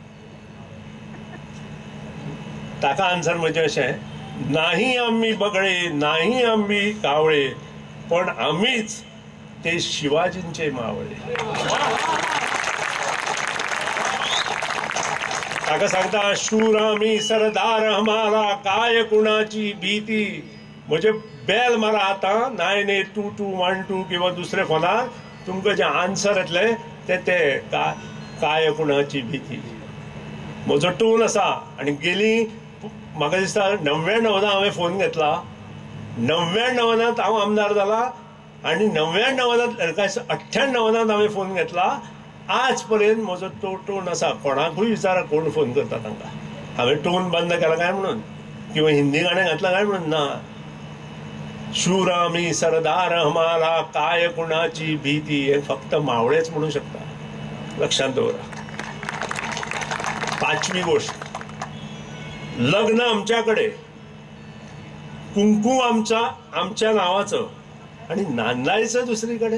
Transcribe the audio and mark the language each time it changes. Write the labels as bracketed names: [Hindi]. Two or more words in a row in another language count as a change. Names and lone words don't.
[Konkani] ताका आन्सर [Marathi] म्हणजे अशें, नाही आम्ही बगळे, नाही आम्ही कावळे, पण आम्हीच ते शिवाजींचे मावळे. [Konkani] ताका सांगता, [Marathi] शूर आम्ही सरदार हमारा, काय कुणाची भीती. [Konkani] म्हणजे बेल मारा आता 982212 किंवा दुसरे फोनार तुमकां जे आन्सर येतले ते [Marathi] काय कुणाची भीती. [Konkani] म्हजो टोन आसा. आणि गेली म्हाका दिसता 99 हांवें फोन घेतला, 99 हांव आमदार जाला आणि 98 हांवें फोन घेतला. आज पर्यंत म्हजो तो टोन आसा. कोणाकूय विचारा कोण फोन करता तांकां. हांवें टोन बंद केला काय म्हणून किंवा हिंदी गाणें घातलां काय म्हणून ना. [Marathi] शूर आम्ही सरदार हमारा, काय कुणाची भीती हे फक्त मावळेच म्हणू शकता. [Konkani] लक्षात दवरा. [Marathi] 5वी गोष्ट, लग्न आमच्याकडे, कुंकू आमच्या नावाचं आणि नांदायचं दुसरीकडे.